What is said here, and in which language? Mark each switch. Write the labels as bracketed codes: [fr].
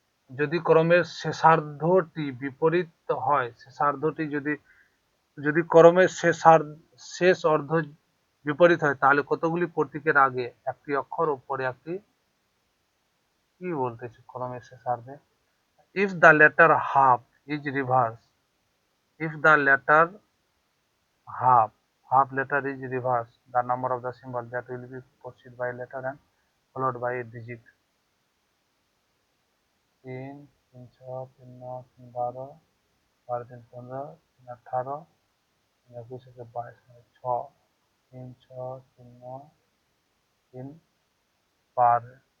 [bn] যদি ক্রমের শেষার্ধটি বিপরীত হয়, শেষার্ধটি যদি যদি ক্রমের শেষ অর্ধ বিপরীত হয়, তাহলে কতগুলি প্রতীকের আগে একটি অক্ষর ও পরে একটি, কি বলতেছে ক্রমের শেষার্ধে? [en] if the latter half is reversed, if the latter half letter is reversed, the number of the symbol that will be preceded by letter and followed by a digit। 3 3 6 3 9 3 12 12 3 15 3 18 3 21 থেকে 22, 6 3 6 3 9 3 12